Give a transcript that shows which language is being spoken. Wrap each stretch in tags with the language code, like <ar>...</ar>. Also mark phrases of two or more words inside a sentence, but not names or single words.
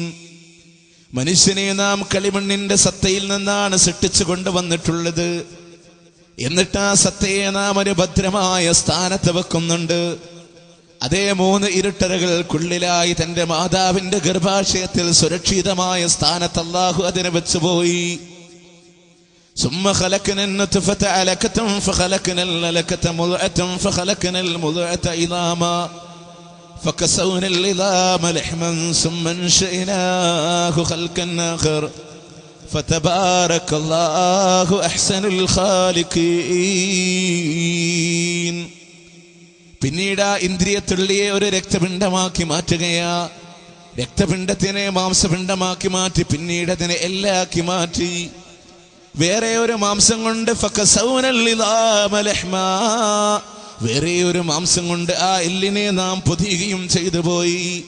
<ml>മനുഷ്യനെ നാം കളിമണ്ണിന്റെ സത്തയിൽ നിന്നാണ് സൃഷ്ടിച്ചു കൊണ്ടുവന്നിട്ടുള്ളത്. എന്നിട്ട് ആ സത്തയെ നാം ഒരു ഭദ്രമായ സ്ഥാനത്ത് വെക്കുന്നുണ്ട്. അതേ 3 ഇരുട്ടറകൾക്കുള്ളിലായി തന്റെ മാതാവിന്റെ ഗർഭാശയത്തിൽ സുരക്ഷിതമായ സ്ഥാനത്ത് അല്ലാഹു അതിനെ വെച്ചുപോയി.</ml> <ar>ثم خلقنا النطفة علقة فخلقنا العلقة مضغة فخلقنا المضغة عظاما فكسونا العظام لحما ثم انشأناه خلقا آخر فتبارك الله أحسن الخالقين.</ar> <ml>പിന്നീട് ആ ഇന്ദ്രിയത്തുള്ളിയെ ഒരു രക്തപിണ്ഡമാക്കി മാറ്റുകയാ. രക്തപിണ്ഡത്തിനെ മാംസപിണ്ഡമാക്കി മാറ്റി പിന്നീട് അതിനെ എല്ലാക്കി മാറ്റി. വേറെ ഒരു മാംസം കൊണ്ട് വേറെ ഒരു മാംസം കൊണ്ട് ആ എല്ലിനെ നാം പൊതിയുകയും ചെയ്തു പോയി.</ml>